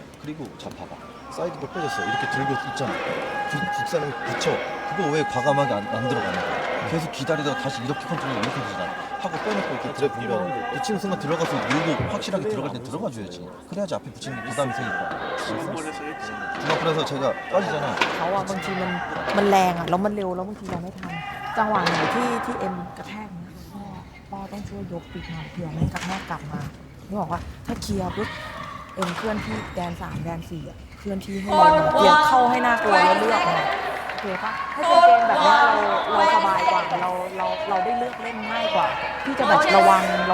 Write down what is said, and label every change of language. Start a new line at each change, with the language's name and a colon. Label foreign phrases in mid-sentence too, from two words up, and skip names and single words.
Korean: 그리고 자 봐봐. 사이드볼 빼줬어. 이렇게 들고 있잖아. 뒷사람이 붙여. 그거 왜 과감하게 안 들어가는 거야? 계속 기다리다가 다시 이렇게 컨트롤 이렇게 되잖아. 하고 빼놓고 이렇게 드래 보면 붙이는 순간 들어가서 밀고 확실하게 들어갈 땐 들어가줘야지. 그래야지 앞에 붙이는 게 부담이 세니까. 중앙풀에서 제가 빠지잖아.
Thai: เขาอะบางทีมันแรงอะแล้วมันเร็วแล้วบางทีเราไม่ทันจังหวะไหนที่เอ็มกระแทกเนี่ยพ่อต้องช่วยยกปีกมาเผื่อไม่กระแทกกลับมานี่บอกว่าถ้าเคลียร์ปุ๊บเอ็มเคลื่อนที่แดน3แดน4อะเคลื่อนที่ให้เร็วเกียร์เข้าให้น่ากลัวแล้วเลือกนะโอเคปะถ้าเป็นเกมแบบนี้เราสบายกว่าเราได้เลือกเล่นง่ายกว่าที่จะแบบระวัง